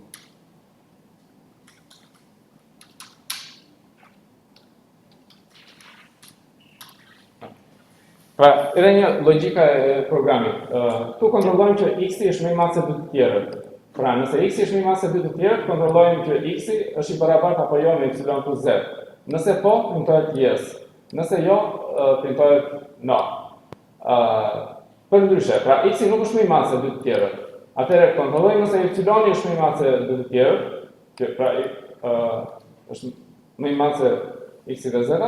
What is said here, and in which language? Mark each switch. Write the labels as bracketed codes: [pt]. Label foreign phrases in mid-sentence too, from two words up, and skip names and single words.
[sq] Pra, edhe një logjika e programit. Këtu kontrollojmë që x-i është më i madh se dy të tjerët. Pra, nëse x-i është më i madh se dy të tjerët, kontrollojmë që x-i është i barabartë apo jo me y plus z. Nëse po, printohet yes. Nëse jo, printohet no. Përndryshe, pra x-i nuk është më i madh se dy të tjerët. Atëherë kontrollojmë nëse y është më i madh se dy të tjerët, që pra është më i madh se x-i dhe z-a.